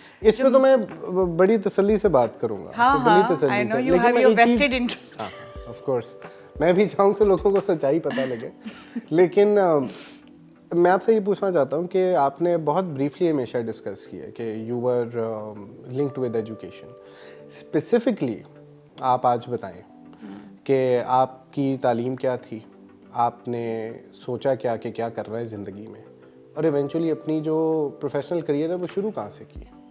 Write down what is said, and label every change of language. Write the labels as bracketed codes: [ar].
[hi] इस पे तो मैं बड़ी तसल्ली से बात करूंगा. [en] हाँ, I know you have your vested interest. Of course, [hi] मैं भी चाहूँ कि लोगों को सच्चाई पता लगे. लेकिन मैं आपसे ये पूछना चाहता हूँ कि आपने बहुत ब्रीफली हमेशा डिस्कस किया कि [en] You were linked with education. [hi] Specifically आप आज बताएं कि आपकी तालीम क्या थी, आपने सोचा क्या कि क्या करना है ज़िंदगी में, और इवेंचुअली अपनी जो प्रोफेशनल करियर है वो शुरू कहाँ से की?